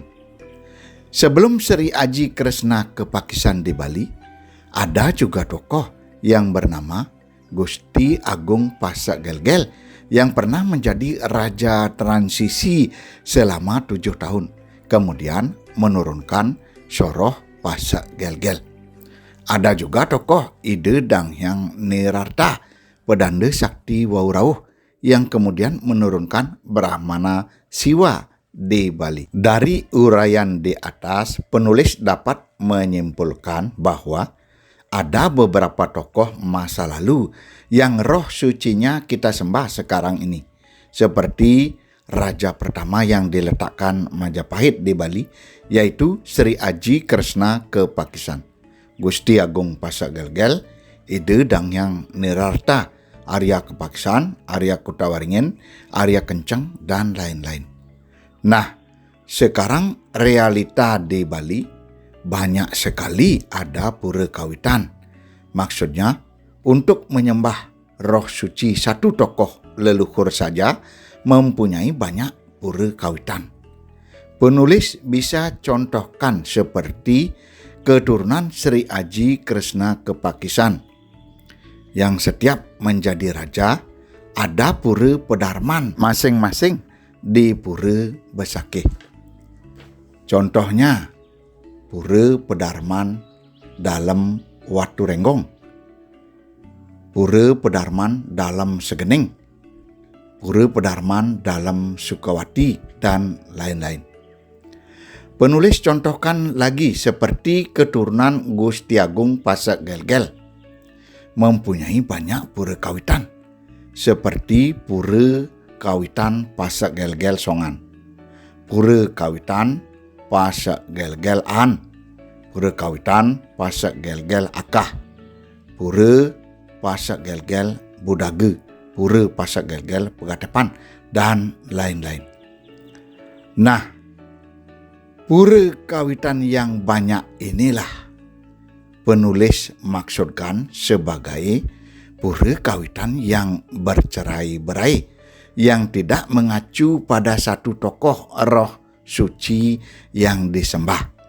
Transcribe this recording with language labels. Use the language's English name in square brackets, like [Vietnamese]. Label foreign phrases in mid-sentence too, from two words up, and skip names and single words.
[Indonesian] Sebelum Sri Aji Kresna Kepakisan di Bali, ada juga tokoh yang bernama Gusti Agung Pasak Gel-Gel yang pernah menjadi raja transisi selama 7 tahun. Kemudian menurunkan soroh Pasak Gel-Gel. Ada juga tokoh Ide Danghyang Nirarta, pedanda sakti Waurauh, yang kemudian menurunkan Brahmana Siwa di Bali. Dari uraian di atas, penulis dapat menyimpulkan bahwa ada beberapa tokoh masa lalu yang roh sucinya kita sembah sekarang ini. Seperti raja pertama yang diletakkan Majapahit di Bali, yaitu Sri Aji Kresna Kepakisan, Gusti Agung Pasak Gel-Gel, Ide Danghyang Nirarta, Arya Kepakisan, Arya Kutawaringin, Arya Kenceng, dan lain-lain. Nah, sekarang realita di Bali banyak sekali ada pura kawitan. Maksudnya, untuk menyembah roh suci satu tokoh leluhur saja mempunyai banyak pura kawitan. Penulis bisa contohkan seperti keturunan Sri Aji Kresna Kepakisan yang setiap menjadi raja ada pura pedarman masing-masing di pura Besakih. Contohnya pura pedarman dalam Watu Renggong, pura pedarman dalam Segening, pura pedarman dalam Sukawati, dan lain-lain. Penulis contohkan lagi seperti keturunan Gusti Agung Pasak Gelgel mempunyai banyak pura kawitan, seperti pura kawitan Pasak Gelgel Songan, pura kawitan Pasak Gelgel An, pura kawitan Pasak Gelgel Akah, pura Pasak Gelgel Budage, pura Pasak Gelgel Pegatepan, dan lain-lain. Nah, pura kawitan yang banyak inilah penulis maksudkan sebagai pura kawitan yang bercerai-berai, yang tidak mengacu pada satu tokoh roh suci yang disembah.